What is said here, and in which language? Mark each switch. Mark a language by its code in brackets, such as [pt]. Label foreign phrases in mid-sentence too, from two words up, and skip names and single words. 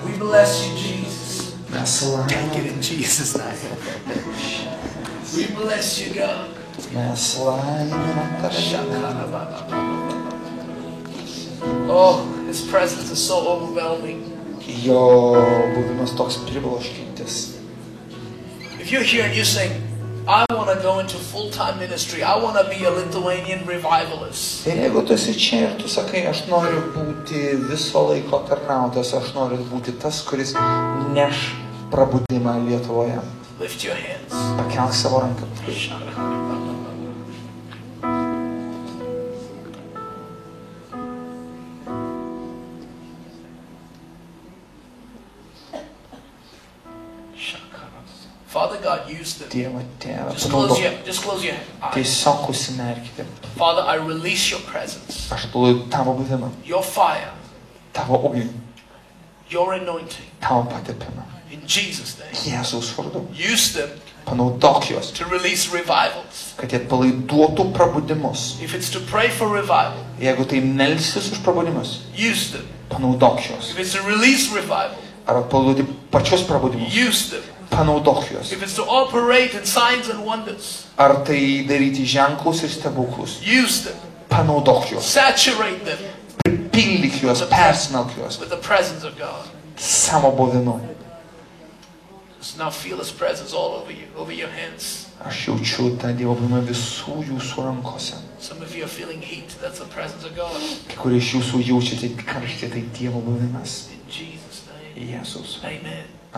[en] bless you, Jesus. [lt] Mes [en] Take it in [lt] laiminam. [en] Jesus' name. We bless you, God. [lt] Mes laiminam tave. [en] Oh, His presence is so overwhelming. [lt] Jo buvimas toks pribloškintis. [en] If you're here and you're saying, I want to go into full-time ministry, I want to be a Lithuanian revivalist. [lt] Ir jeigu tu esi čia ir tu sakai, aš noriu būti viso laiko tarnautojas, aš noriu būti tas, kuris neš prabudimą Lietuvoje. [en] Lift your hands. [lt] Pakelk savo ranką. [en] Father God, use them. [lt] Dieve, tėve, [en] Just close your eyes. [lt] Tiesiog užsimerkite. [en] Father, I release your presence, [lt] Aš duodu tavo buvimą, [en] your fire, [lt] tavo ugnį, [en] your anointing. [lt] tavo patepimą. [en] In Jesus' name. [lt] Jėzaus vardu. [en] Use them [lt] Panaudok juos, [en] to release revivals. [lt] kad jie palaiduotų prabudimus. [en] If it's to pray for revival, [lt] Jeigu tai melsis už prabudimus, [en] use them. [lt] panaudok juos. [en] If it's to release revival, [lt] Ar palaidoti pačius prabudimus, [en] use them. [lt] panaudok juos. [en] If it's to operate in signs and wonders, [lt] Ar tai daryti ženklus ir stebuklus, [en] use them. [lt] panaudok juos. [en] Saturate them [lt] Pripildyk juos, persmelk juos [en] with the presence of God. [lt] savo buvimu. [en] Just now feel His presence all over you, over your hands. [lt] Aš jaučiu tą Dievo buvimą visų jūsų rankose. [en] Some of you are feeling heat. That's the presence of God. [lt] Kai kurie iš jūsų jaučiate karštį, tai Dievo buvimas. [en] In Jesus' name. [lt] Jėzus. Amen.